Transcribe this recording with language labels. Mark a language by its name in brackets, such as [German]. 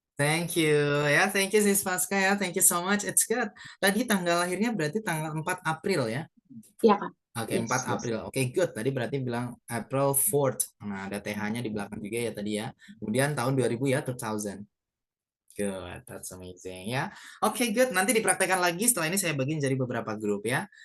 [English] Thank you ya, thank you Sis Pasca ya, thank you so much. It's good. [Indonesian] Tadi tanggal lahirnya berarti tanggal 4 April ya? Iya Kak. Oke, 4 April. Oke, good. Tadi berarti bilang April 4th. Nah, ada TH-nya di belakang juga ya tadi ya. Kemudian tahun 2000 ya, 2000. [English] Good, that's amazing [Indonesian] ya. Oke, good. Nanti dipraktekkan lagi. Setelah ini saya bagi jadi beberapa grup ya.